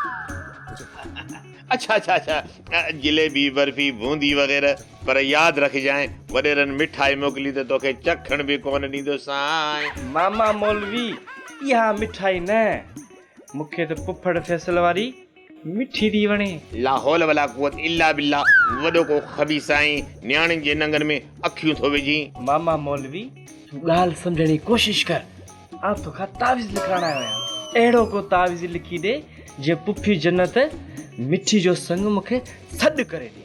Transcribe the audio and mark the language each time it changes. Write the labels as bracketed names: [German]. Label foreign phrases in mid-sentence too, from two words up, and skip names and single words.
[Sindhi] अच्छा अच्छा अच्छा, जिलेबी बर्फी बूंदी वग़ैरह, पर यादि रखजांइ वॾेरनि मिठाई मोकिली त तोखे चखण बि कोन ॾींदो साईं। मामा मौलवी इहा मिठाई न, मूंखे त पुफड़ फैसल वारी मिठी थी वणे। [Arabic] لا حول ولا قوة إلا بالله. [Sindhi] वॾो को खबी साईं न्याणियुनि जे नंगनि में अखियूं थो विझी। मामा मौलवी तूं ॻाल्हि सम्झण जी कोशिशि कर। आउं तोखां तावीज़ लिखाइण आयो आहियां, अहिड़ो को तावीज़ लिखी ॾे जे पुफी जन्नत मिठी जो संग मूंखे सॾु करे ॾे।